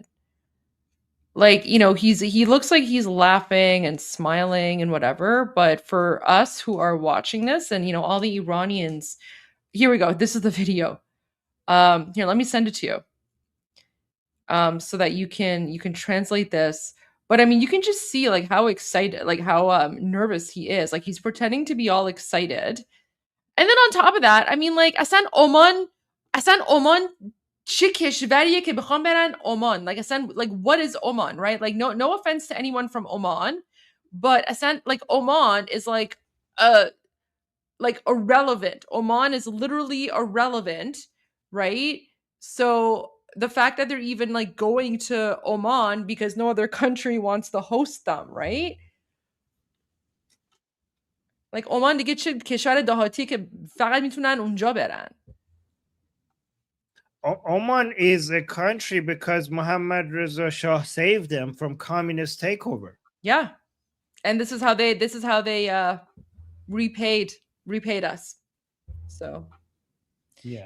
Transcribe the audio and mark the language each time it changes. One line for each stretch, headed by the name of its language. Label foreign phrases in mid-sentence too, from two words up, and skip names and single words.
English: Like, he looks like he's laughing and smiling and whatever, but for us who are watching this, and all the Iranians, here we go. This is the video. Here, let me send it to you. So that you can translate this. But I mean, you can just see like how excited, like how nervous he is. Like he's pretending to be all excited. And then on top of that, I mean, like
Persian: اصلا Oman چه کشوریه که بخوام برن Oman.
English: Like اصلا, like, what is Oman, right? Like no offense to anyone from Oman, but اصلا, like, Oman is like irrelevant. Oman is literally irrelevant, right? So the fact that they're even like going to Oman because no other country wants to host them, right?
Persian: Like Oman دیگه چه کشور دهاتی که فقط میتونن اونجا برن.
English: Oman is a country because Mohammad Reza Shah saved them from communist takeover. Yeah. And this is how they repaid us. So yeah.